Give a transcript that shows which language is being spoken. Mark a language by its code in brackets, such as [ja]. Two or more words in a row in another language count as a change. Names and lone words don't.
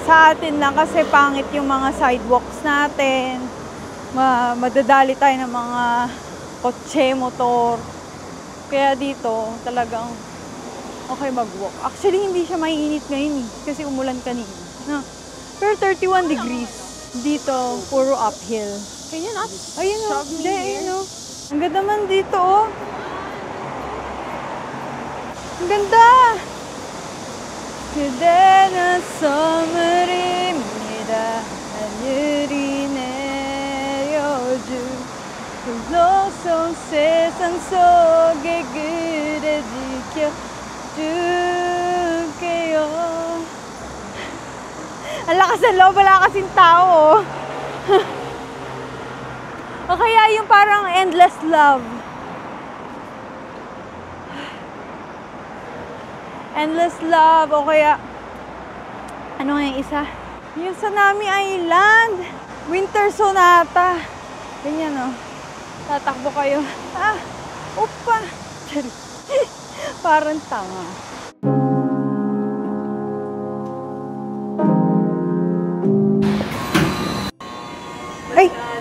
[tl] Sa atin lang kasi pangit yung mga sidewalks natin. Madadali tayo ng mga kotse, motor. Kaya dito talagang okay mag-walk. Actually, hindi siya maiinit ngayon kasi umulan kanina. No? Pero 31 degrees. Dito, puro uphill. [en] Can you not [tl] Ayun o. [en] shove me here? [tl] Ayun o. Ang ganda man dito o. Ang ganda! [ko] 그대는 선물입니다. 하늘이 내려준 홀로선 세상 속에 그대 지켜줄게요. [tl] Ang lakas ng loob, wala kasing tao. O kaya yung parang [en] endless love. Endless love. [tl] O kaya, ano nga yung isa? Yung Sanami Island. Winter Sonata. Ganyan o. Tatakbo kayo. Upa. Parang tanga. Ay!